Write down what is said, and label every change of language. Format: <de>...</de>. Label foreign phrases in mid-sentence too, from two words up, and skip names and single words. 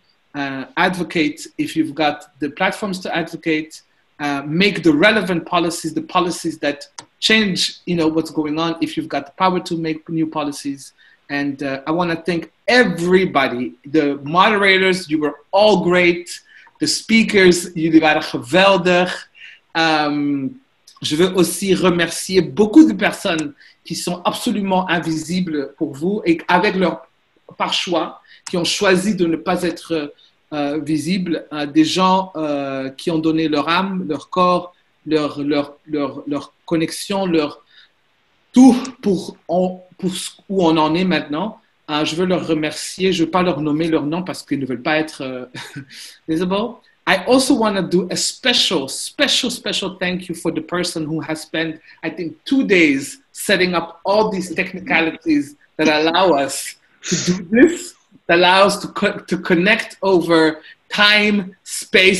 <en>Advocate if you've got the platforms to advocate. Make the relevant policies, the policies that change, what's going on, if you've got the power to make new policies. And I want to thank everybody. The moderators, you were all great. The speakers,</en> <nl>jullie waren geweldig.</nl> <fr>Je veux aussi remercier beaucoup de personnes qui sont absolument invisibles pour vous et par choix, qui ont choisi de ne pas être visibles. Des gens qui ont donné leur âme, leur corps, leur connexion, leur tout pour où on en est maintenant. Je veux leur remercier. Je ne veux pas leur nommer leur nom parce qu'ils ne veulent pas être visible.</fr> <en>I also want to do a special thank you for the person who has spent, I think, 2 days setting up all these technicalities that allow us to do this, that allow us to connect over time, space.</en>